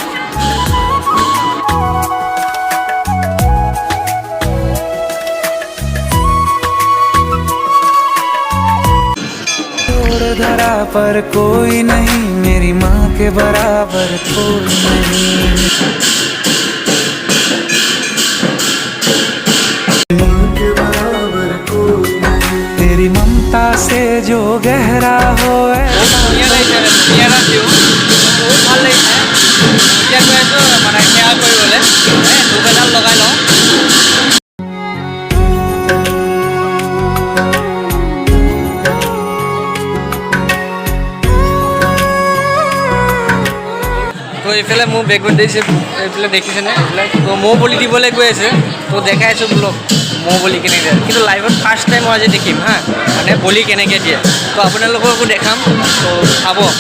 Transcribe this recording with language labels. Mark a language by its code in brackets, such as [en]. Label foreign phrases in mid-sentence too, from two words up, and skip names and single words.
[hi] धरा पर कोई नहीं मेरी माँ के बराबर कोई नहीं तेरी ममता से जो गहरा हो लगा लो [as] তো এইফালে মোৰ বেকগ্ৰাউণ্ড দিছে এইফালে দেখিছেনে এইবিলাক তো মৌ বলি দিবলৈ গৈ আছে তো দেখাই আছোঁ ব্লগ মৌ বলি কেনেকৈ দিয়ে কিন্তু লাইভত ফাৰ্ষ্ট টাইম মই আজি দেখিম হা মানে বলি কেনেকৈ দিয়ে তো আপোনালোককো দেখাম তো চাব